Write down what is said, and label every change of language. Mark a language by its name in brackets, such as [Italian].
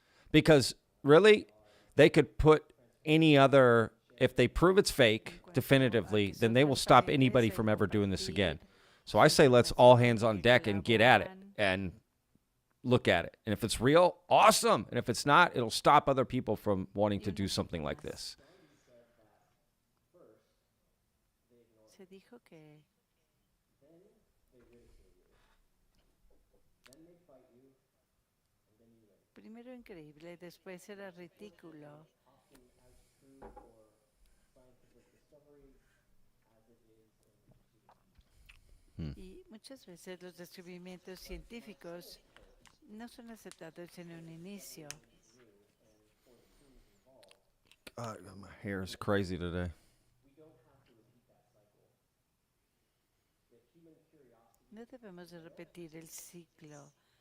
[English] Because really, they could put any other, if they prove it's fake definitively, then they will stop anybody from ever doing this again. So I say let's all hands on deck and get at it and look at it. And if it's real, awesome. And if it's not, it'll stop other people from wanting to do something like this. [Spanish] Se dijo que primero increíble, después era ridículo. Y muchas veces los descubrimientos científicos no son aceptados en un inicio. [English] God, my hair is crazy today. [Spanish] No debemos de repetir el ciclo.